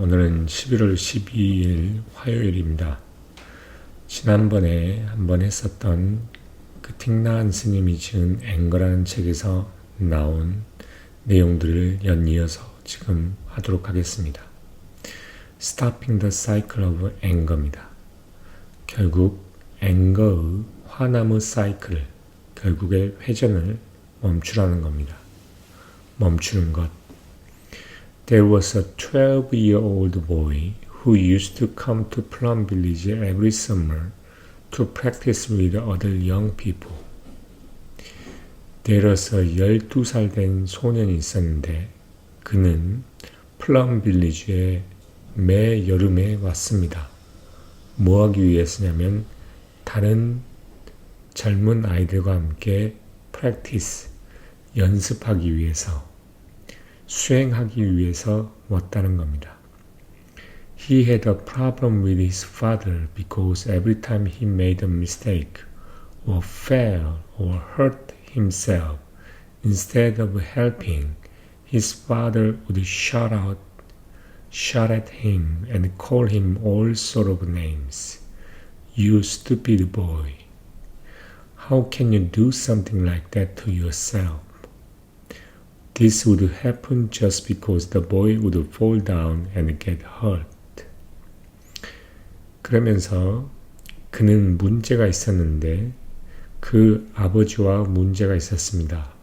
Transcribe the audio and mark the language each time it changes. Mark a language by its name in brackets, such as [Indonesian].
[Korean] 오늘은 11월 12일 화요일입니다. 지난번에 한번 했었던 그 틱나한 스님이 지은 앵거라는 책에서 나온 내용들을 연이어서 지금 하도록 하겠습니다. [English] Stopping the Cycle of Anger입니다. [Korean] 결국 앵거의 화남의 사이클을, 결국의 회전을 멈추라는 겁니다. 멈추는 것. [English] There was a 12-year-old boy who used to come to Plum Village every summer to practice with other young people. [Korean] 내려서 12살 된 소년이 있었는데 그는 플럼 빌리지에 매 여름에 왔습니다. 뭐 하기 위해서냐면 다른 젊은 아이들과 함께 practice, 연습하기 위해서, 수행하기 위해서 왔다는 겁니다. [English] He had a problem with his father because every time he made a mistake or fell or hurt himself, instead of helping, his father would shout at him and call him all sort of names. You stupid boy. How can you do something like that to yourself? This would happen just because the boy would fall down and get hurt. [Korean] 그러면서 그는 문제가 있었는데 그 아버지와 문제가 있었습니다.